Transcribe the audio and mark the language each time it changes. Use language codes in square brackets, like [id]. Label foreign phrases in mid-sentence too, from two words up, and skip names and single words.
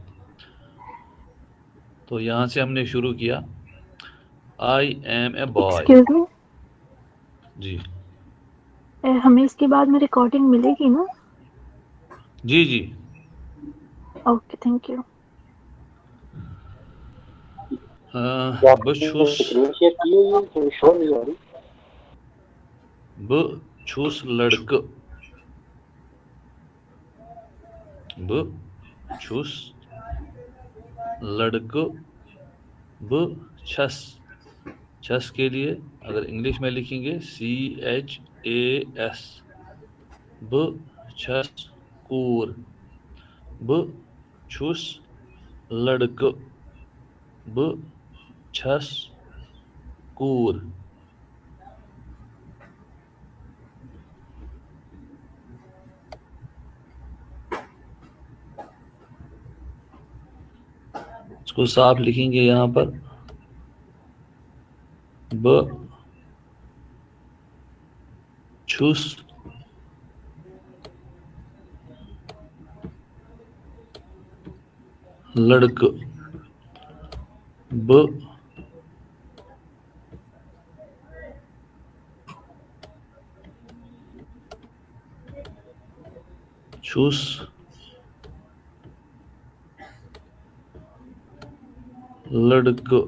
[ur] تو یہاں سے ہم نے شروع کیا [en] I am a boy. excuse me, [ur] جی ہمیں اس کے بعد میں ریکارڈنگ ملے گی نا؟ جی جی. [en] okay thank you. [ks] بچھس ب چھس لڑک. ب چھس لڑک. ب چھس. [ur] چھس کے لیے اگر انگلش میں لکھیں گے CHAS. [ks] ب چھس کور. ب چھس لڑک. ب چھس کور. [ur] اس کو صاف لکھیں گے یہاں پر [ks] ب چھس لڑک. ب چھس لڑک.